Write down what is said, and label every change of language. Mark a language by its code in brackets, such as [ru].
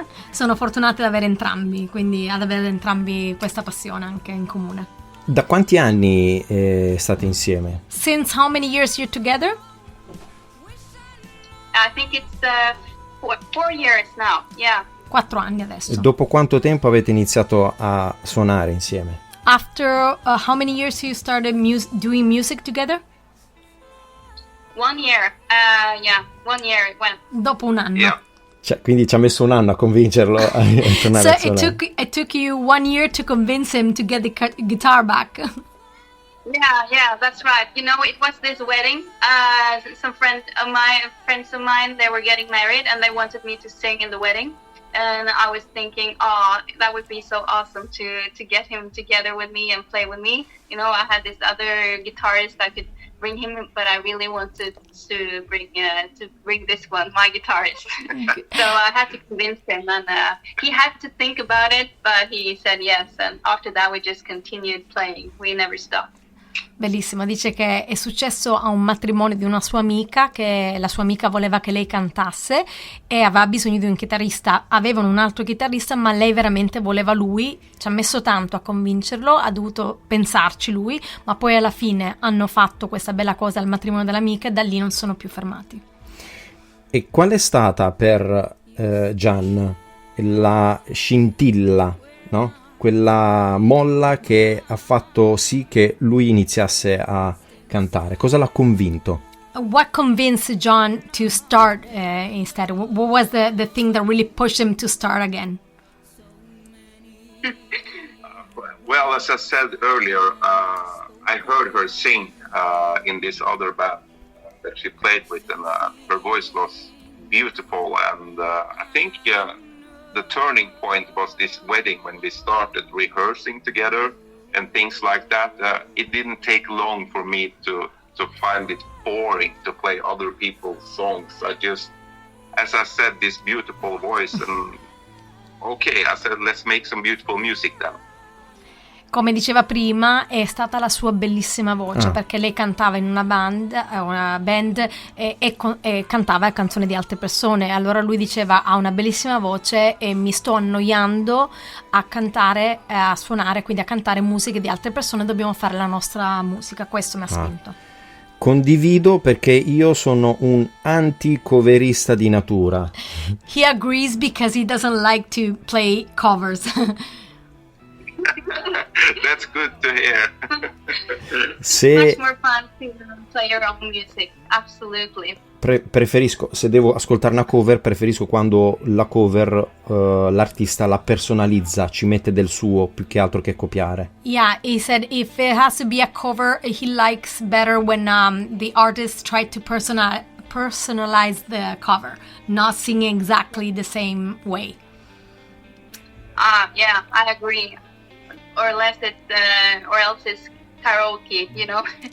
[it] Sono fortunati ad avere entrambi questa passione anche in comune. Da quanti anni state insieme? [en] Since how many years you're together? I think it's 4 years now, yeah. [it] 4 anni adesso. E dopo quanto tempo avete iniziato a suonare insieme? [en] After how many years you started doing music together? 1 year, 1 year it went. [it] Dopo un anno. [en] Yeah. [it] Cioè, quindi ci ha messo un anno a convincerlo a tornare a suonare. [en] So it took you 1 year to convince him to get the guitar back. Yeah, that's right. It was this wedding. Some friends of mine, they were getting married, and they wanted me to sing in the wedding. And I was thinking, that would be so awesome to get him together with me and play with me. I had this other guitarist I could bring him, but I really wanted to bring this one, my guitarist. So I had to convince him, and he had to think about it, but he said yes. And after that, we just continued playing. We never stopped. [it] Bellissimo, dice che è successo a un matrimonio di una sua amica, che la sua amica voleva che lei cantasse e aveva bisogno di un chitarrista, avevano un altro chitarrista ma lei veramente voleva lui, ci ha messo tanto a convincerlo, ha dovuto pensarci lui, ma poi alla fine hanno fatto questa bella cosa al matrimonio dell'amica e da lì non sono più fermati. E qual è stata per Gian la scintilla, no? Quella molla che ha fatto sì che lui iniziasse a cantare? Cosa l'ha convinto? [en] What convinced John to start instead? What was the thing that really pushed him to start again? Well, as I said earlier, I heard her sing in this other band that she played with, and her voice was beautiful. And I think the turning point was this wedding when we started rehearsing together and things like that. It didn't take long for me to find it boring to play other people's songs. I just, as I said, this beautiful voice, and okay, I said, let's make some beautiful music then. [it] Come diceva prima, è stata la sua bellissima voce, perché lei cantava in una band e cantava canzoni di altre persone. Allora lui diceva: ha una bellissima voce e mi sto annoiando a cantare, a suonare, quindi a cantare musiche di altre persone, dobbiamo fare la nostra musica. Questo mi ha spinto. Condivido, perché io sono un anti-coverista di natura. [en] He agrees because he doesn't like to play covers. That's good to hear. Much more fun to play your own music. Absolutely. [it] Preferisco, se devo ascoltare una cover, preferisco quando la cover l'artista la personalizza, ci mette del suo più che altro che copiare. [en] Yeah, he said if it has to be a cover, he likes better when the artist tried to personalize the cover, not singing exactly the same way. Yeah, I agree. Or else it's karaoke, you know.